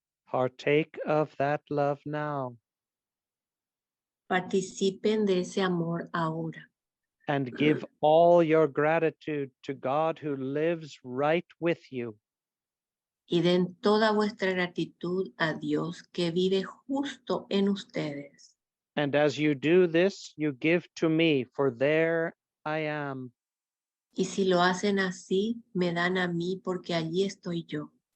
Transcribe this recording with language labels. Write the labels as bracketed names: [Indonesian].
[English] Partake of that love now. [Spanish] Participen de ese amor ahora. [English] And give all your gratitude to God who lives right with you. [Spanish] Y den toda vuestra gratitud a Dios que vive justo en ustedes. [English] And as you do this, you give to me, for there I am. [Spanish] Y si lo hacen así, me dan a mí porque allí estoy yo.